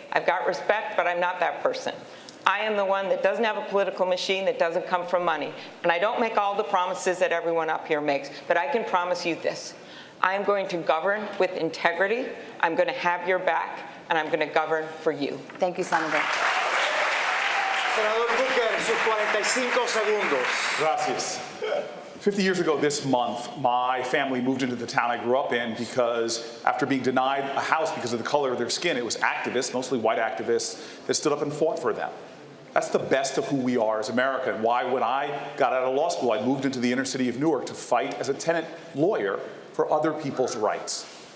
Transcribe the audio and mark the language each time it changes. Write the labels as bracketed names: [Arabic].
[English] I've got respect, but I'm not that person. I am the one that doesn't have a political machine, that doesn't come from money. And I don't make all the promises that everyone up here makes, but I can promise you this. I am going to govern with integrity, I'm going to have your back, and I'm going to govern for you. Thank you, Senator. [Spanish] Senador Booker, sus 45 segundos. Gracias. [English] 50 years ago this month, my family moved into the town I grew up in because after being denied a house because of the color of their skin, it was activists, mostly white activists, that stood up and fought for them. That's the best of who we are as America, and why when I got out of law school, I moved into the inner city of Newark to fight as a tenant lawyer for other people's rights.